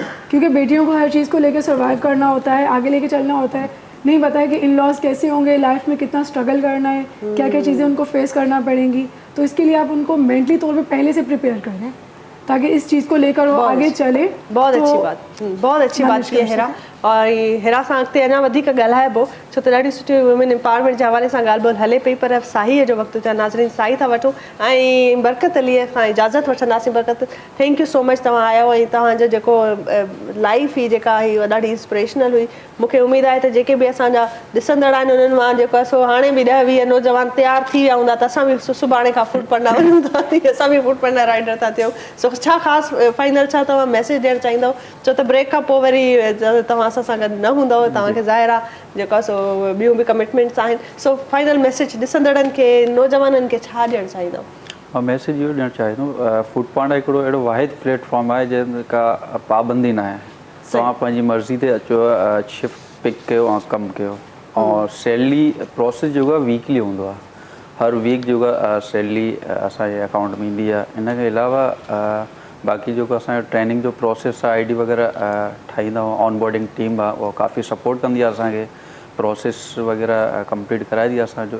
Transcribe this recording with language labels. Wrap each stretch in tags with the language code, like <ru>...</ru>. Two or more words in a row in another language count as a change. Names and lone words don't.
<ur>کیونکہ بیٹیوں کو ہر چیز کو لے کر سروائیو کرنا ہوتا ہے، آگے لے کے چلنا ہوتا ہے. نہیں پتا ہے کہ ان لاز کیسے ہوں گے، لائف میں کتنا سٹرگل کرنا ہے، کیا کیا چیزیں ان کو فیس کرنا پڑیں گی. تو اس کے لیے آپ ان کو مینٹلی طور پہ پہلے سے پریپیئر کریں تاکہ اس چیز کو لے کر وہ آگے چلے. بہت اچھی بات، بہت اچھی بات کی ہے حرا.</ur> <sd>और हिरा सां अॻिते अञा वधीक ॻाल्हाइबो, छो त ॾाढी सुठी</sd> <en>women empowerment</en> <sd>जे हवाले सां ॻाल्हि ॿोल हले पई, पर साही जो वक़्तु थिया। नाज़रीन, साही था वठूं ऐं बरकत अलीअ खां इजाज़त वठंदासीं। बरकत,</sd> <en>Thank you so much,</en> <sd>तव्हां आया ऐं तव्हांजो जेको लाइफ ही जेका हुई ॾाढी इंस्पिरेशनल हुई। मूंखे उमेद आहे त जेके बि असांजा ॾिसंदड़ आहिनि उन्हनि मां जेको आहे सो हाणे बि 10-20 नौजवान तयारु थी विया हूंदा त असां बि सुभाणे खां फूड पढ़ंदा वञूं था, असां बि फूड पढ़ंदा राइडर था थियूं। सो छा ख़ासि फाइनल छा तव्हां मैसेज ॾियणु चाहींदव? छो त ब्रेक खां पोइ वरी तव्हां असां सां गॾु न हूंदव, तव्हांखे ज़ाहिर आहे जेको आहे सो ॿियूं बि कमिटमेंट्स आहिनि। सो फाइनल मैसेज ॾिसंदड़नि खे, नौजवाननि खे छा ॾियणु चाहींदव? मां मैसेज इहो ॾियणु चाहींदुमि, फूड पांडा हिकिड़ो अहिड़ो वाहिद प्लेटफॉर्म आहे जंहिं का पाबंदी न आहे। तव्हां पंहिंजी मर्ज़ी ते अचो, शिफ्ट पिक कयो ऐं कमु कयो। और सैलरी प्रोसेस जेको आहे वीकली हूंदो आहे, हर वीक जेको आहे सैलरी असांजे अकाउंट में ईंदी आहे। इन खां अलावा बाक़ी जेको असांजो ट्रेनिंग जो प्रोसेस आहे, ID वग़ैरह ठाहींदा आहियूं,</sd> <en>onboarding team</en> <sd>आहे उहा काफ़ी सपोर्ट कंदी आहे असांखे, प्रोसेस वग़ैरह कंप्लीट कराए दी असांजो।</sd>